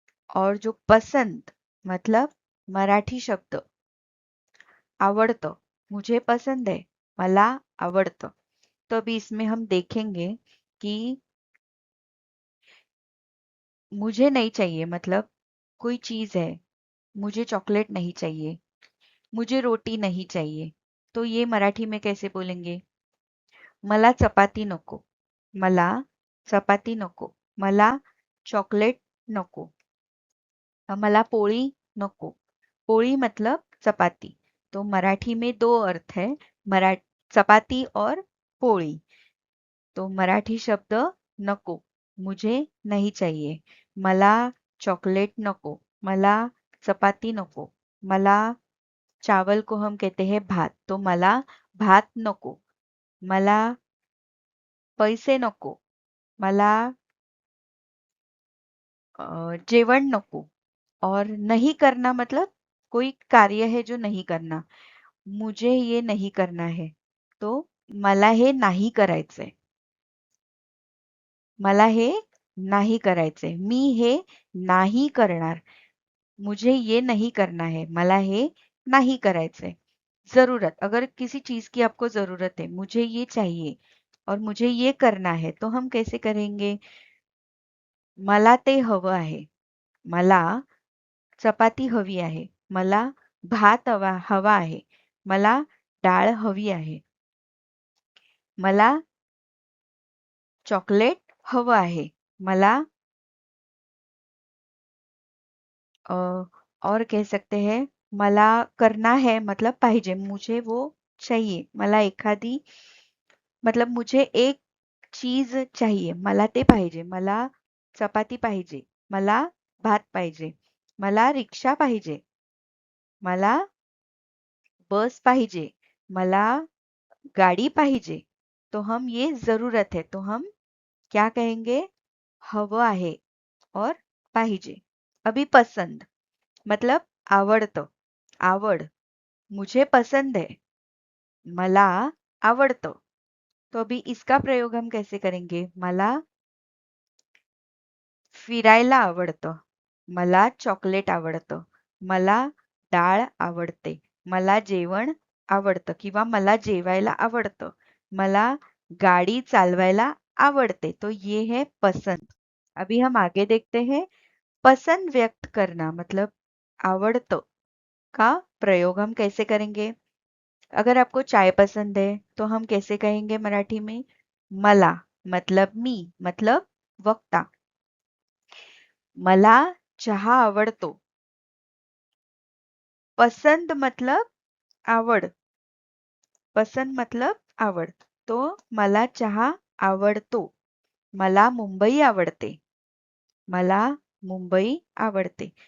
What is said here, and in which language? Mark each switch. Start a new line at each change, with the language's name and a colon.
Hindi: और जो पसंद मतलब मराठी शब्द आवडतं, मुझे पसंद है,
Marathi: मला आवडतं।
Hindi: तो अभी इसमें हम देखेंगे कि मुझे नहीं चाहिए मतलब कोई चीज है, मुझे चॉकलेट नहीं चाहिए, मुझे रोटी नहीं चाहिए, तो ये मराठी में कैसे बोलेंगे?
Marathi: मला चपाती नको, मला चपाती नको, मला चॉकलेट नको, मला पोळी नको।
Hindi: पोळी मतलब चपाती। तो मराठी में दो अर्थ है, मरा चपाती और पोळी। तो मराठी शब्द नको, मुझे नहीं चाहिए,
Marathi: मला चॉकलेट नको, मला चपाती नको,
Hindi: मला चावल को हम कहते हैं भात, तो
Marathi: मला भात नको, मला पैसे नको, मला जेवण नको।
Hindi: और नहीं करना मतलब कोई कार्य है जो नहीं करना, मुझे ये नहीं करना है, तो
Marathi: मला हे नाही करायचंय, मला हे नाही करायचंय, मी हे नाही करणार,
Hindi: मुझे ये नहीं करना है,
Marathi: मला हे नहीं करायचंय।
Hindi: जरूरत, अगर किसी चीज की आपको जरूरत है, मुझे ये चाहिए और मुझे ये करना है, तो हम कैसे करेंगे?
Marathi: मला ते हवं आहे, मला चपाती हवी आहे, मला भात हवा आहे, मला डाळ हवी आहे, मला चॉकलेट हवं आहे, मला
Hindi: अ, और कह सकते हैं मला करना है मतलब पाहिजे, मुझे वो चाहिए, मला एखादी मतलब मुझे एक चीज चाहिए,
Marathi: मला ते पाहिजे, मला चपाती पाहिजे, मला भात पाहिजे, मला रिक्षा पाहिजे, मला बस पाहिजे, मला गाड़ी पाहिजे।
Hindi: तो हम ये जरूरत है, तो हम क्या कहेंगे?
Marathi: हवं आहे
Hindi: और पाहिजे। अभी पसंद मतलब आवडतं, आवड, मुझे पसंद है,
Marathi: मला आवडतं।
Hindi: तो अभी इसका प्रयोग हम कैसे करेंगे?
Marathi: मला फिरायला आवडतं, मला चॉकलेट आवडतं, मला डाळ आवडते, मला जेवण आवडतं किंवा मला जेवायला आवडतं, मला गाड़ी चालवायला आवडते।
Hindi: तो ये है पसंद। अभी हम आगे देखते हैं पसंद व्यक्त करना मतलब आवडतं का प्रयोग हम कैसे करेंगे? अगर आपको चाय पसंद है तो हम कैसे कहेंगे मराठी में? मला मतलब मी मतलब वक्ता।
Marathi: मला चहा आवडतो, पसंद मतलब आवड, पसंद मतलब आवड, तो मला चहा आवडतो, मला मुंबई आवडते, मला मुंबई आवडते।